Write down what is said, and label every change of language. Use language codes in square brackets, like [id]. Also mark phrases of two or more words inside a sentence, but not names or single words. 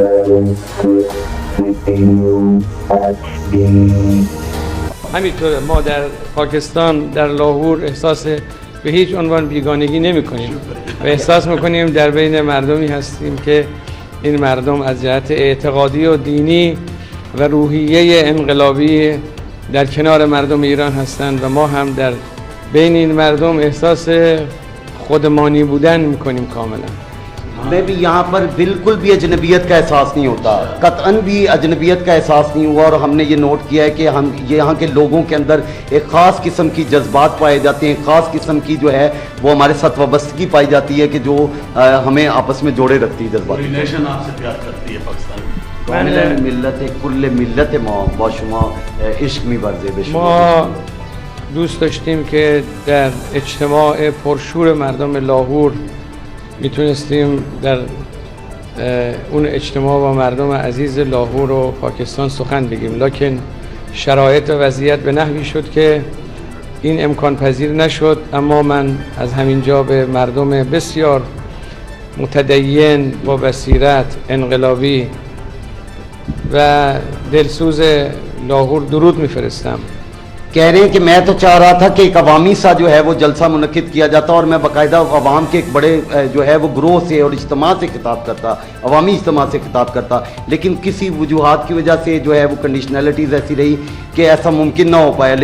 [fa] همینطور ما در پاکستان در لاهور احساس به هیچ عنوان بیگانگی نمی کنیم و احساس میکنیم در بین مردمی هستیم که این مردم از جهت اعتقادی و دینی و روحیه انقلابی در کنار مردم ایران هستند و ما هم در بین این مردم احساس خودمانی بودن میکنیم کاملا. [ur] ہمیں بھی یہاں پر بالکل بھی اجنبیت کا احساس نہیں ہوتا، قطعاً بھی اجنبیت کا احساس نہیں ہوا. اور ہم نے یہ نوٹ کیا ہے کہ ہم یہاں کے لوگوں کے اندر ایک خاص قسم کی جذبات پائے جاتے ہیں، خاص قسم کی جو ہے وہ ہمارے ساتھ وابستگی پائی جاتی ہے کہ جو ہمیں آپس میں جوڑے رکھتی ہے جذبات. نیشن آپ سے پیار کرتی ہے پاکستان [fa] ملت کل ملت ما با شما عشق می‌ورزد ما دوست داشتیم که در اجتماع پرشور مردم لاهور میتونستیم در اون اجتماع با مردم عزیز لاهور و پاکستان سخن بگیم، لکن شرایط و وضعیت به نحوی شد که این امکان پذیر نشد. اما من از همینجا به مردم بسیار متدین با بصیرت انقلابی و دلسوز لاهور درود میفرستم. [ur] کہہ رہے ہیں کہ میں تو چاہ رہا تھا کہ ایک عوامی سا جو ہے وہ جلسہ منعقد کیا جاتا اور میں باقاعدہ عوام کے ایک بڑے جو ہے وہ گروہ سے اور اجتماع سے خطاب کرتا، عوامی اجتماع سے خطاب کرتا، لیکن کسی وجوہات کی وجہ سے جو ہے وہ کنڈیشنلٹیز ایسی رہی کہ ایسا ممکن نہ ہو پایا.